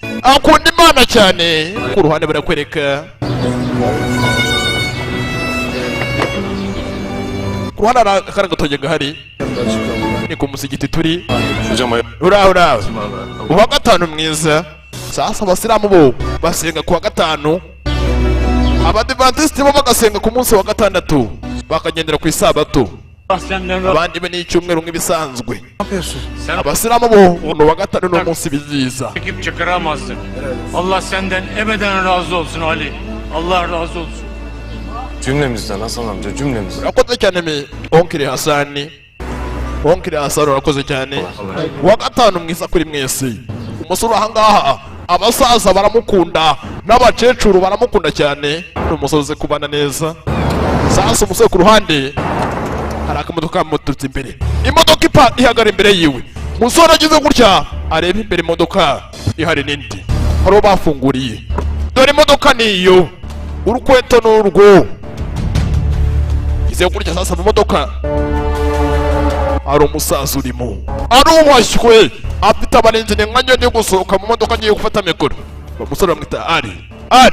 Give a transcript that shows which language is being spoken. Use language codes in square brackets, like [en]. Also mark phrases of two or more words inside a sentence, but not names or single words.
[rw] ku ruhande barakwereka ku ruhande hari akari gatoki gahari ni ku musigiti turi uraho uwa gatanu mwiza sasa abasilamu bo basenga ku wa gatanu abadivantisiti bo bagasenga ku munsi wa gatandatu bakagendera ku isabato abandi be n'icyumweru nk'ibisanzwe abasilamu bo ni uwa gatanu n'umunsi biziza [tr] Çekip çıkaramazsın. Allah senden ebeden razı olsun Ali. Allah razı olsun. Cümlemizden Hasan amca, cümlemizden. [rw] urakoze cyane mi onkiri hasani urakoze cyane uwa gatanu mwiza kuri mwese umusore ahangaha abasaza baramukunda n'abakecuru baramukunda cyane ni umusore uzi kubana neza sasa umusore ku ruhande hari akamodoka kamuturutse imbere imodoka ihagara imbere yiwe umusore agize gutya areba imbere imodoka ihari n'indi hari uwo bafunguriye dore imodoka niyo urukweto n'urwo ize gutya sasa mu modoka hari umusaza urimo arubashywe afite abarinzi ni nka nyoni gusohoka mu modoka agiye gufata mikoro umusore bamwita ari